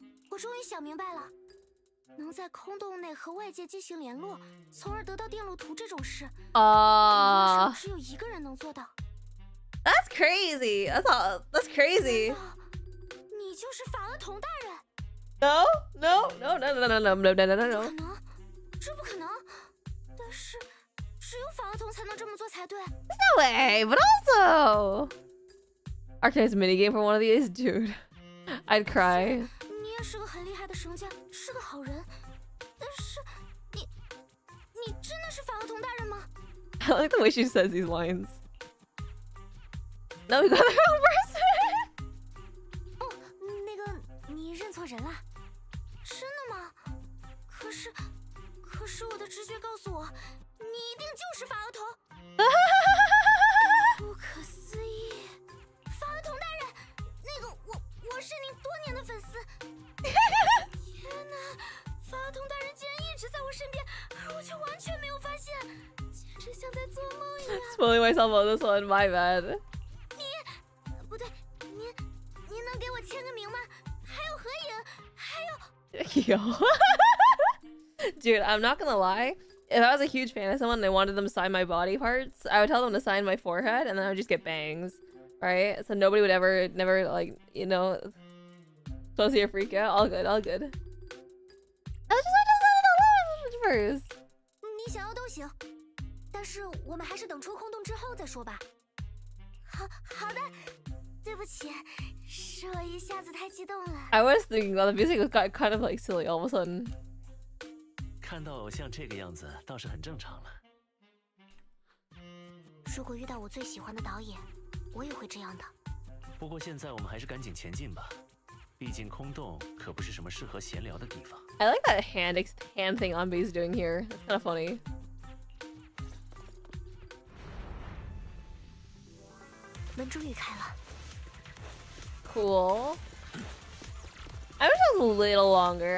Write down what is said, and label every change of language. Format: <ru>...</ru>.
<zh>我终于想明白了，能在空洞内和外界进行联络，从而得到电路图这种事，理论上只有一个人能做到。</zh> <en>That's crazy. That's crazy.</en> <zh>难道你就是法厄同大人？</zh> <en>No, no, no, no, no, no, no, no, no, no, no,</en> <zh>不</zh> <en>no.</en> <zh>可能，这不可能。但是，只有法厄同才能这么做才对。</zh> <en>No way, but also Arcane's minigame for one of these, dude. I'd cry.</en> <zh>你也是个很厉害的绳匠，是个好人，但是你真的是法厄同大人吗？</zh> <en>I like the way she says these lines. No, we got the wrong person.</en> <zh>哦，那个你认错人了，真的吗？可是我的直觉告诉我，你一定就是法厄同。不可思议，法厄同大人，那个我是您多年的粉丝。天哪，法厄同大人竟然一直在我身边，而我却完全没有发现，简直像在做梦一样。</zh> <en>Spoiling myself on this one, my bad.</en> <zh>不对，您能给我签个名吗？还有合影，还有。</zh> <en>Yo. Dude, I'm not gonna lie. if I was a huge fan of someone and I wanted them to sign my body parts, I would tell them to sign my forehead, and then I would just get bangs, right? So nobody would never like, you know, supposed to freak out. All good, all good. I was just first.</en> <zh>你想要都行，但是我们还是等出空洞之后再说吧。好的，对不起，是我一下子太激动了。</zh> <en>I was thinking that the music got kind of like silly all of a sudden.</en> <zh>看到偶像这个样子倒是很正常了。如果遇到我最喜欢的导演，我也会这样的。不过现在我们还是赶紧前进吧，毕竟空洞可不是什么适合闲聊的地方。</zh> <en>I like that hand thing Anbi's doing here. It's kind of funny.</en> <zh>门终于开了。</zh> <en>Cool. I wish it was a little longer.</en>